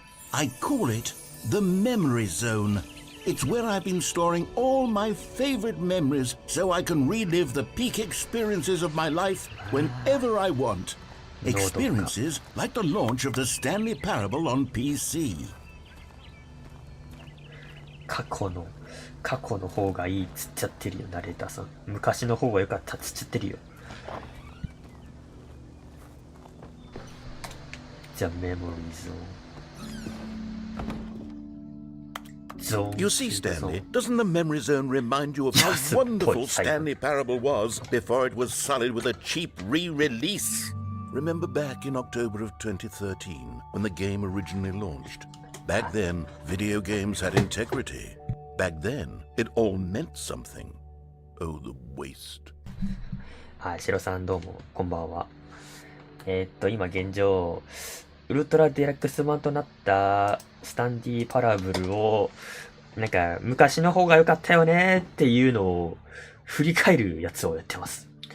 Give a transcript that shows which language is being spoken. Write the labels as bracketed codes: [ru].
[en] I call it the Memory Zone. It's where I've been storing all my favorite memories so I can relive the peak experiences of my life whenever I want. Experiences like the launch of the Stanley Parable on PC. [ja] 過去の方がいいっつっちゃってるよ、ナレーターさん。昔の方が良かったっつっちゃってるよ。 [en] The Memory Zone. You see, Stanley, doesn't the Memory Zone remind you of how wonderful Stanley Parable was before it was sullied with a cheap re-release? Remember back in October of 2013, when the game originally launched? Back then, video games had integrity. Back then, it all meant something. Oh, the waste. [ja] はい、シロさんどうも、こんばんは。今現状、ウルトラデラックス版となったスタンディーパラブルを、なんか、昔の方が良かったよねっていうのを振り返るやつをやってます。